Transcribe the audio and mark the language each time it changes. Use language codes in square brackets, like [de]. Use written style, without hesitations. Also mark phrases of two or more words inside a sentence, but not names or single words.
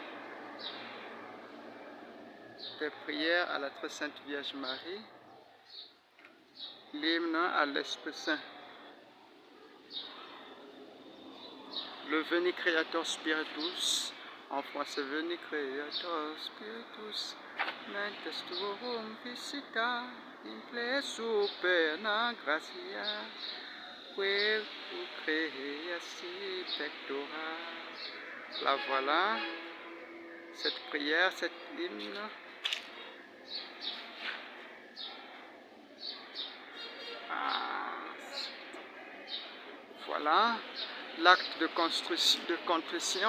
[fr] Des prières à la très sainte Vierge Marie, l'hymne à l'Esprit Saint. Le Veni Creator Spiritus, en français [la] Veni Creator Spiritus, mentes tuorum visita, in ple superna gratia, quae tu creasi pectora. [fr] La voilà, cette prière, cet hymne. Voilà l'acte de contrition.